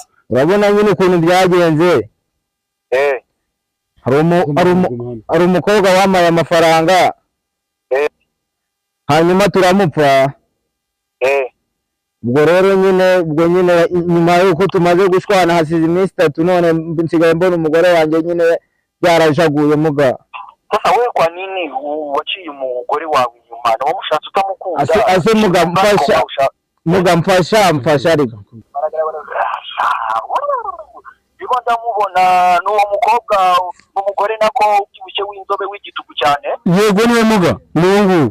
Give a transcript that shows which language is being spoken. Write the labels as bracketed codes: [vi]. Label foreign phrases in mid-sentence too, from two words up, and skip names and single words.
[rw] Urabona nyine ukuntu byagenze. Hari umukobwa wamaye amafaranga. Hanyuma turamupfa. Ubwo rero nyine nyuma yuko tumaze gushwana hasize iminsi 3 none nsigaye mbona umugore wanjye nyine byarajaguye muga. [sw] Sasa wewe kwa nini [rw] waciye umugore wawe inyuma? Na wamushatse utamukunda? Ase mfasha ariko. Biko ndamubona n'uwo mukobwa umugore nako ukibuke w'inzobe w'igitugu cyane. Yego niwe muga. Mungu.